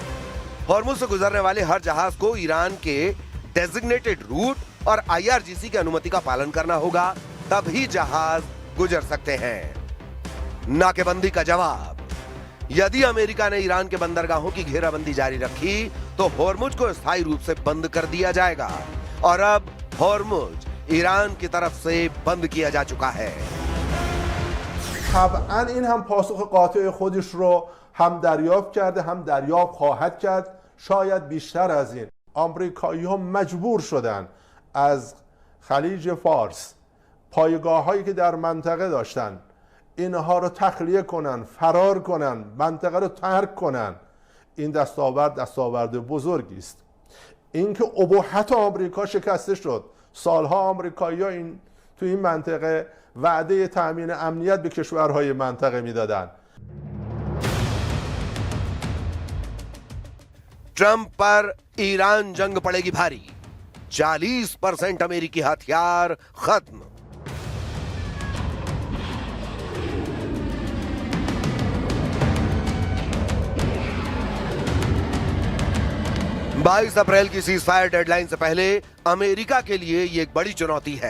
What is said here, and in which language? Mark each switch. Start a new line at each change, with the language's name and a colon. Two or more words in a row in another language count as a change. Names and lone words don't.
Hindi: हॉर्मुज से गुजरने वाले हर जहाज को ईरान के
English: designated route
Hindi: और IRGC की अनुमति का पालन करना होगा, तभी जहाज गुजर सकते हैं। नाकेबंदी का जवाब। यदि अमेरिका ने ईरान के बंदरगाहों की घेराबंदी जारी रखी तो हॉर्मुज को स्थायी रूप से बंद कर दिया जाएगा और अब हॉर्मुज ईरान की तरफ से बंद किया जा चुका है।
Persian: طبعا این هم پاسخ قاطع خودش رو هم دریافت کرده، هم دریافت خواهد کرد، شاید بیشتر از این. آمریکایی ها مجبور شدن از خلیج فارس پایگاه هایی که در منطقه داشتن اینها رو تخلیه کنن، فرار کنن، منطقه رو ترک کنن. این دستاورد بزرگی است. اینکه ابهت آمریکا شکسته شد، سالها آمریکایی‌ها تو این منطقه وعده تامین امنیت به کشورهای منطقه میدادن.
Hindi: ट्रंप पर ईरान जंग पड़ेगी भारी। 40% अमेरिकी हथियार खत्म। बाईस अप्रैल की
English: cease fire deadline
Hindi: से पहले अमेरिका के लिए यह एक बड़ी चुनौती है।